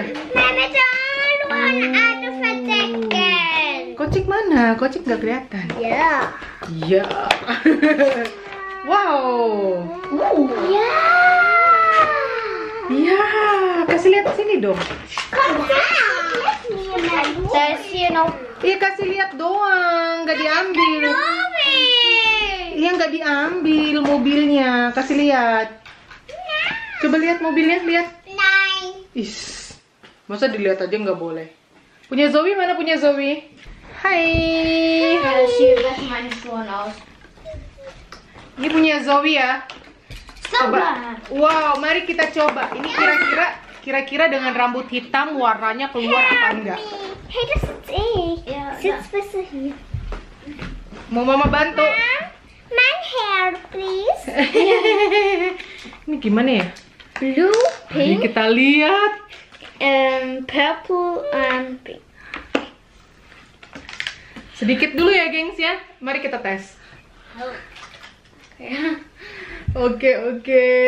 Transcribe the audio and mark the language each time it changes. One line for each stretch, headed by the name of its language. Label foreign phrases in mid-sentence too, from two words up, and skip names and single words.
Indonesian: Mama, jangan ada verstecken. Kocik mana? Kocik nggak kelihatan. Ya. Iya. Wow. Ya. Iya. Kasih lihat sini dong.
German: Da ist hier noch
Indonesian: Iya, kasih lihat doang, nggak diambil. Iya, nggak diambil mobilnya. Kasih lihat. Coba lihat mobilnya, lihat. Nein. Is, masa dilihat aja nggak boleh? Punya Zoe, mana punya Zoe? Hai.
German: Hier sieht meine Schuhe aus.
Indonesian: Ini punya Zoe ya. Coba. Wow, mari kita coba. Ini kira-kira dengan rambut hitam warnanya keluar apa enggak?
German: Hey, das sitzt ich. Sitz besser hier.
Indonesian: Mau mama bantu?
English: Mein Hair, please.
Indonesian: Ini gimana ya? Blue, Mari pink, kita lihat.
English: purple, and pink.
Indonesian: Sedikit dulu ya, gengs ya. Mari kita tes. Oke.